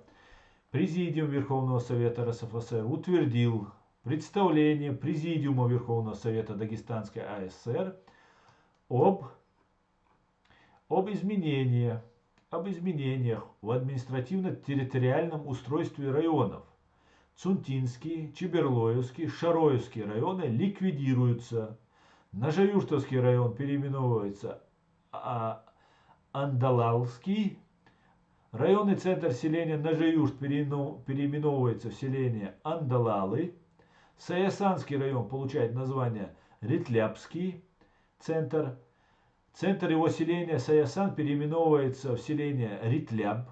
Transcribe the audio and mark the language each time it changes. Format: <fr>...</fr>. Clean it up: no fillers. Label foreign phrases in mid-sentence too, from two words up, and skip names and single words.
<ru>Президиум Верховного Совета РСФСР утвердил представление Президиума Верховного Совета Дагестанской АСР об изменении об изменениях в административно-территориальном устройстве районов. Цунтинский, Чеберлоевский, Шароевский районы ликвидируются. Нажаюртовский район переименовывается Андалалский. Районный центр селения Нажаюрт переименовывается в селение Андалалы. Саясанский район получает название Ритлябский центр. Центр его селения Саясан переименовывается в селение Ритляб.</ru>